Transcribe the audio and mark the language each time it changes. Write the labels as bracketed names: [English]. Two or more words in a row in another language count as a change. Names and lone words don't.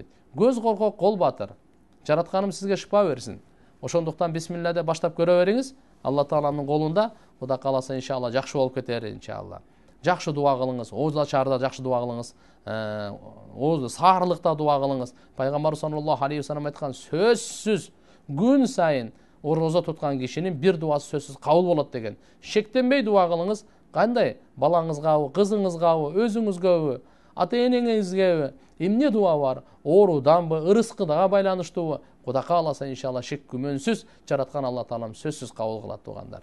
[Kyrgyz] Көз коркок, кол батыр. Жаратканым сизге шыпа берсин. Ошондуктан бисмилла деп баштап көрө бериңиз. Алла Тааланын колунда, Кудай кааласа иншалла жакшы болуп кетер иншалла. Жакшы дуа кылыңыз, ооз ачаарда жакшы дуа кылыңыз, ооз саарлыкта дуа кылыңыз. Пайгамбар [Arabic] صلى الله عليه وسلم [Kyrgyz] айткан, сөзсүз күн сайын орозо туткан кишинин бир дуасы сөзсүз кабыл болот деген. Шектенбей дуа кылыңыз. Кандай? Балаңызгабы, кызыңызгабы, өзүңүзгөбү, ата-энеңизгеби, эмне дуа бар? Ооруданбы, ырыскыга байланыштуубу? Кудай кааласа иншалла шек күмөнсүз жараткан Алла Таалам сөзсүз кабыл кылат тугандар.